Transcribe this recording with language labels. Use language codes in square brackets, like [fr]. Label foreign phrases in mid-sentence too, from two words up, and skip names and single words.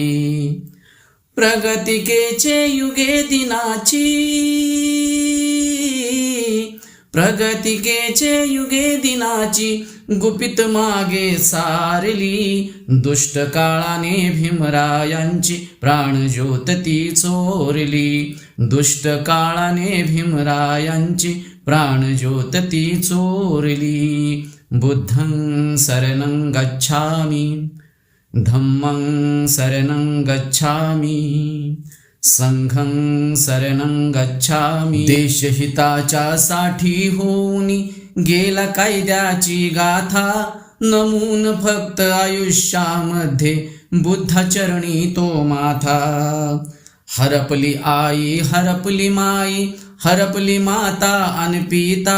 [mr] प्रगतिकेचे युगे दिनाची, प्रगतिकेचे युगे दिनाची गुपित मागे सारली. दुष्ट काळाने भीमरायांची प्राणज्योत ती चोरली. दुष्ट काळाने भीमरायांची प्राणज्योत ती चोरली. [pi] बुद्धं शरणं गच्छामि, धम्मं शरणं गच्छामि, संघं शरणं गच्छामि. [mr] देशहिताच्या साठी होऊन गेला कायद्याची गाथा. नमून फक्त आयुष्यामध्ये बुद्धाचरणी तो माथा. हरपली आई, हरपली माई, हरपली माता अन पिता.